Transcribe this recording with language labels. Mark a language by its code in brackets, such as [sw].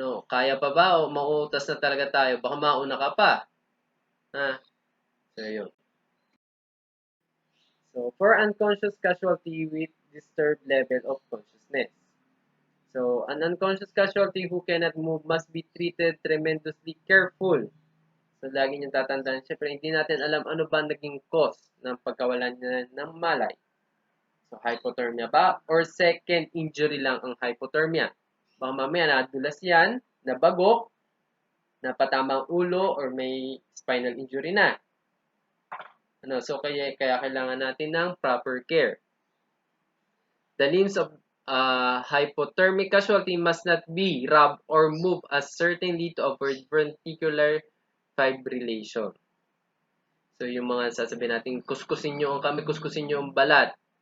[tl] Kaya pa ba o mauutas na talaga tayo? Baka mauna ka pa. So, yun. [en] So, for unconscious casualty with disturbed level of consciousness. So, an unconscious casualty who cannot move must be treated tremendously careful. [tl] So, lagi niyong tatandaan, syempre, hindi natin alam ano ba naging cause ng pagkawalan niya ng malay. [en] So, hypothermia ba? Or second injury lang ang hypothermia? [tl] Baka mamaya nadulas yan, nabagok, napatama ang ulo, or may spinal injury na. So, kaya kailangan natin ng [en] proper care. The limbs of hypothermic casualty must not be rubbed or moved as certainly to avoid ventricular fibrillation. [tl] So, yung mga sasabihin natin, kuskusin nyo ang kami, kuskusin nyo ang balat.